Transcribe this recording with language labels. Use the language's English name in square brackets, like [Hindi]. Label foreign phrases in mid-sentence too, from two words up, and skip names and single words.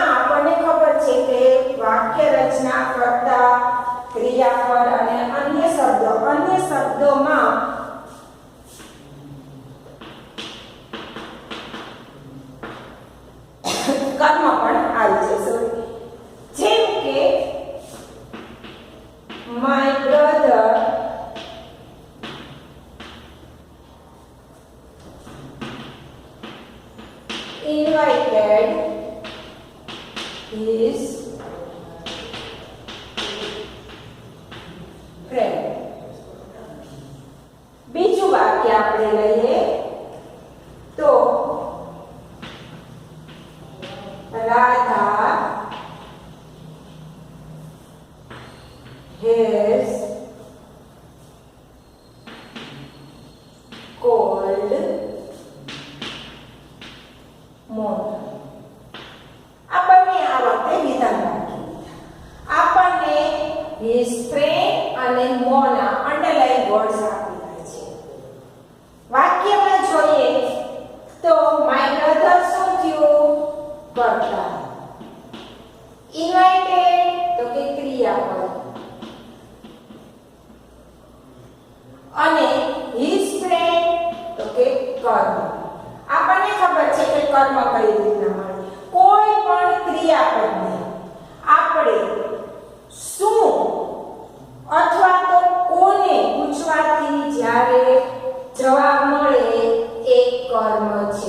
[Gujarati] આપણને ખબર છે કે વાક્ય રચના કરતા ક્રિયાપદ અને અન્ય શબ્દોમાં કર્મ પણ આવી જશે. જેમ કે [English] my brother invited his friend. [Gujarati] બીજું વાક્ય આપણે લઈએ તો [English] Radha has called Mona. [Gujarati] આપણને આ વખતે વિધાન વાક્ય આપણને [English] his friend [Gujarati] અને Mona [English] underline words [Gujarati] આપેલા છે. વાક્યમાં જોઈએ તો [English] my brother [Gujarati] શું થયું? કરતા. ઇન્વાઇટેડ તો કે ક્રિયાપદ અને [English] his friend [Gujarati] તો કે કર્મ. આપણને ખબર છે કે કર્મ કઈ રીતના મળે. કોઈ પણ ક્રિયાપદને આપણે શું અથવા તો કોને પૂછવાથી જ્યારે જવાબ મળે એ કર્મ છે.